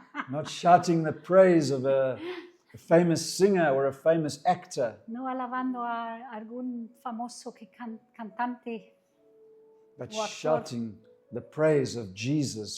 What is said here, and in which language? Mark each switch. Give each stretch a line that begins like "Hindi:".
English: Not shouting the praise of a famous singer or a famous actor,
Spanish: No alabando a algún famoso cantante,
English: but
Spanish: o actor,
English: shouting the praise of Jesus